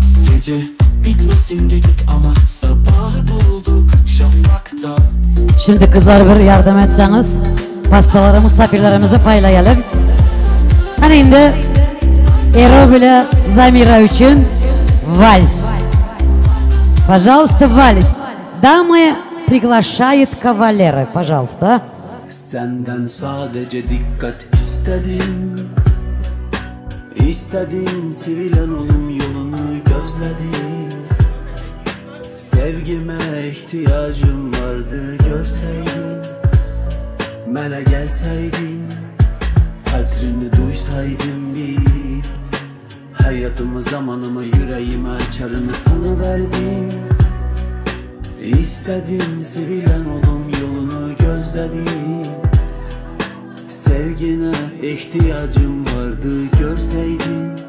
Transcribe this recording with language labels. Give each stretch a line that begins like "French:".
Turkish: Gece bitmesin dedik ama sabahı bulduk şafakta. Şimdi kızlar bir yardım etseniz pastaları misafirlerimize paylayalım. Hani şimdi Ero bile Zamira için vals.
Russian: Пожалуйста, вальс. Дамы приглашают кавалеры, пожалуйста.
Turkish: Senden sadece dikkat istedim. İstedim sevilen olum yolunu gözledim. Sevgime ihtiyacım vardı görseydin. Mənə gelseydin, hatırını duysaydın bir. Hayatımı, zamanımı, yüreğimi, açarını sana verdim. İstedim sevilen olum, yolunu gözledim. Sevgine ihtiyacım vardı, görseydin.